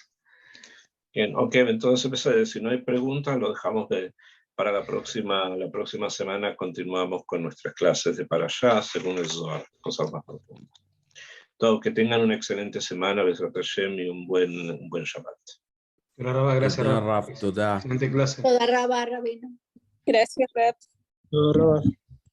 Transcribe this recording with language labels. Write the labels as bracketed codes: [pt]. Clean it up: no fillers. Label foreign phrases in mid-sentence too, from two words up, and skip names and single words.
[es] Bien, ok, entonces si no hay preguntas, lo dejamos para la próxima semana. Continuamos con nuestras clases de Parashá según el Zohar, cosas más profundas. Todo, que tengan una excelente semana, [he] בעזרת השם, [es] y un buen Shabbat. Gracias, תודה, Rab. [he] רב, תודה. [es] Excelente clase. [he] תודה רבה, rabino. [es] Gracias, Rap. Todo, Rab.